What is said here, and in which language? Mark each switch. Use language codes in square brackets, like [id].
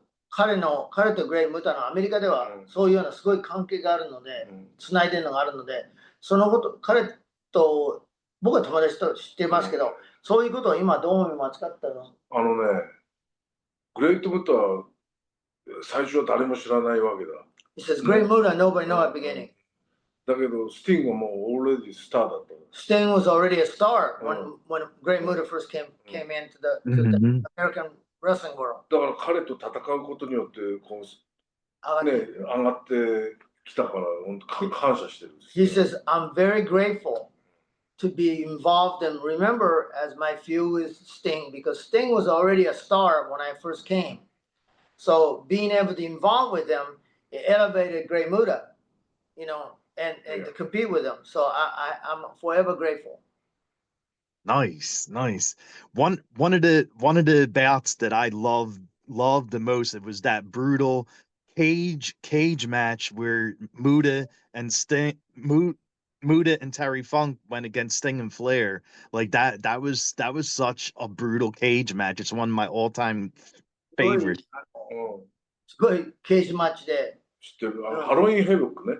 [ja] 彼とグレイ・ムタのアメリカではそういうようなすごい関係があるので、つないでるのがあるので、そのこと、彼と僕は友達と知ってますけど、そういうことを今どう思いますかっての。グレイト・ムタは最初は誰も知らないわけだ。 [en] He says, Great Muta, nobody knew at the beginning. [ja] だけど、スティングはもう already スターだった。 [en] Sting was already a star when Great Muta first came into the American wrestling world. [ja] だから彼と戦うことによってこう上がってきたから本当感謝してる。 [en] He says, I'm very grateful to be involved and remember as my feud with Sting because Sting was already a star when I first came. So being able to involve with them, it elevated Great Muta. you know, and Yeah. to compete with him. So I'm forever grateful. Nice, nice. One of the bouts that I loved the most, it was that brutal cage match where Muta and Terry Funk went against Sting and Flair. Like that was such a brutal cage match. It's one of my all-time favorites. [ja] うんすごいケージマッチで。知ってる。ハロウィンヘボックね。